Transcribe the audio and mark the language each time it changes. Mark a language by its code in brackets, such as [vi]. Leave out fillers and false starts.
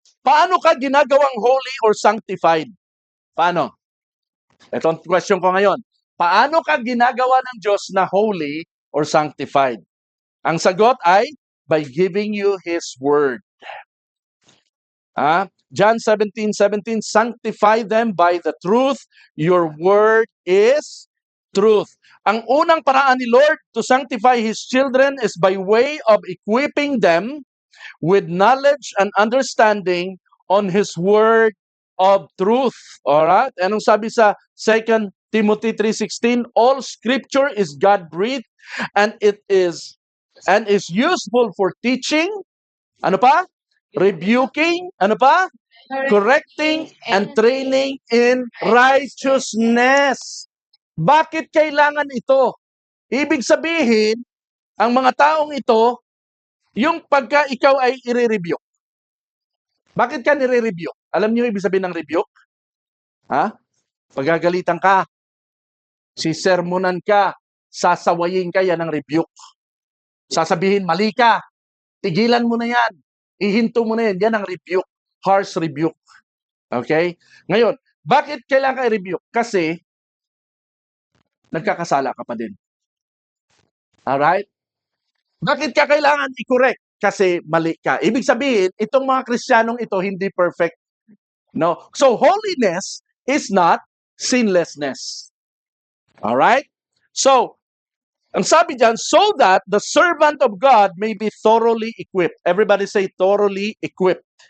[tl] Paano ka ginagawang [en] holy or sanctified? [tl] Paano? Ito ang question ko ngayon. Paano ka ginagawa ng Diyos na [en] holy or sanctified? [tl] Ang sagot ay [en] by giving you His Word. John 17:17, sanctify them by the truth. Your Word is truth. [tl] Ang unang paraan ni [en] Lord to sanctify His children is by way of equipping them with knowledge and understanding on His Word of truth. Alright? [tl] Anong sabi sa [en] 2 Timothy 3:16, all scripture is God-breathed and is useful for teaching, [tl] ano pa? [en] Rebuking, [tl] ano pa? [en] Correcting and training in righteousness. [tl] Bakit kailangan ito? Ibig sabihin, ang mga taong ito, yung pagka ikaw ay i-rebuke. Bakit ka nire-rebuke? Alam niyo ibig sabihin ng rebuke? Ha? Pagagalitan ka, sisermonan ka, sasawayin ka, yan ang rebuke. Sasabihin, mali ka, tigilan mo na yan, ihinto mo na yan ang rebuke, [en] harsh rebuke. [tl] Okay? Ngayon, bakit kailangan ka i-rebuke? Kasi, nagkakasala ka pa din. Alright? Bakit ka kailangan i-correct? Kasi mali ka. Ibig sabihin, itong mga Kristiyanong ito hindi perfect. No? [en] So, holiness is not sinlessness. Alright? So, [tl] ang sabi dyan, [en] so that the servant of God may be thoroughly equipped. Everybody say, thoroughly equipped